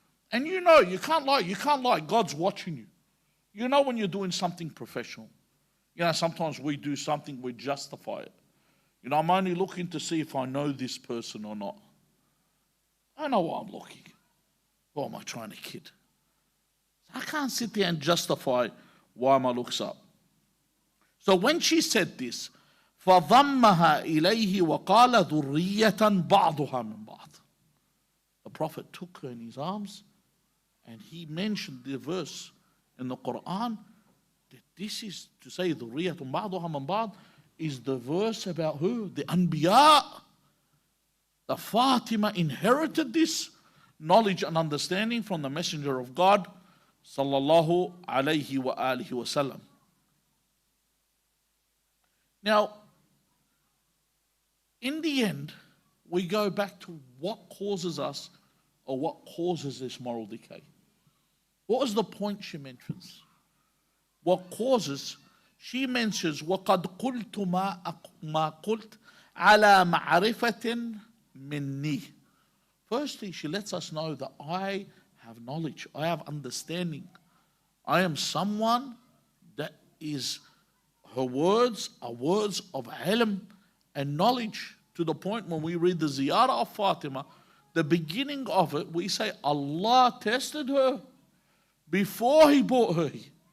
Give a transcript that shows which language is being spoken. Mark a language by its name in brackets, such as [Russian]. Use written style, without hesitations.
[English] And you know, you can't lie. God's watching you. You know when you're doing something professional. You know, sometimes we do something, we justify it. You know, I'm only looking to see if I know this person or not. I know why I'm looking. Why am I trying to kid? I can't sit there and justify why my looks up. So when she said this, [Arabic] فَضَمَّهَا إِلَيْهِ وَقَالَ ذُرِّيَّةً بَعْضُهَا مِنْ بَعْضٍ. [English] The Prophet took her in his arms and he mentioned the verse in the Quran that this is to say [Arabic] ذُرِّيَّةٌ بَعْضُهَا مِنْ بَعْضٍ [English] is the verse about who? The Anbiya. The Fatima inherited this knowledge and understanding from the Messenger of God sallallahu alayhi wa alihi wasallam. Now, in the end, we go back to what causes us or what causes this moral decay. What was the point she mentions? What causes? She mentions [Arabic] وَقَدْ قُلْتُ مَا قُلْتُ عَلَى مَعْرِفَةٍ مِنِّي. [English] Firstly, she lets us know that I have knowledge, I have understanding. I am someone that is, her words are words of ilm and knowledge, to the point when we read the ziyarah of Fatima, the beginning of it, we say Allah tested her before He brought her here.